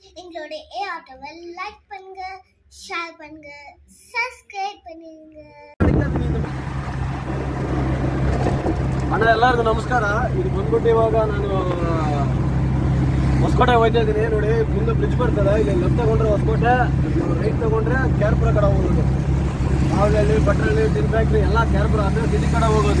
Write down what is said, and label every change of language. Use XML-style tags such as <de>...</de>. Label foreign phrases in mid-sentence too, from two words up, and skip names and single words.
<ta>எங்களோட ஆட்டோவை லைக் பண்ணுங்க, ஷேர் பண்ணுங்க, சப்ஸ்கிரைப் பண்ணுங்க.</ta> <kn>ಅಣ್ಣ ಎಲ್ಲರಿಗೂ ನಮಸ್ಕಾರ. ಇದು ಬಂದ್ಬಿಟ್ಟು ಇವಾಗ ನಾನು ಹೊಸಕೋಟೆ ಹೋಗ್ತಾ ಇದ್ದೀನಿ. ನೋಡಿ, ಮುಂದೆ ಬ್ರಿಡ್ಜ್ ಬರ್ತದೆ. ಇಲ್ಲಿ ಲೆಫ್ಟ್ ತಗೊಂಡ್ರೆ ಹೊಸಕೋಟೆ, ರೈಟ್ ತಗೊಂಡ್ರೆ ಕ್ಯಾರ್ಪುರ ಕಡೆ ಹೋಗೋದು. ಮಾವಲಹಳ್ಳಿ, ಭಟ್ರಳ್ಳಿ, ಟಿನ್ ಫ್ಯಾಕ್ಟ್ರಿ ಎಲ್ಲ ಕ್ಯಾರ್ಪುರ ಅಂದರೆ ಸಿಟಿ ಕಡೆ ಹೋಗೋದು.</kn>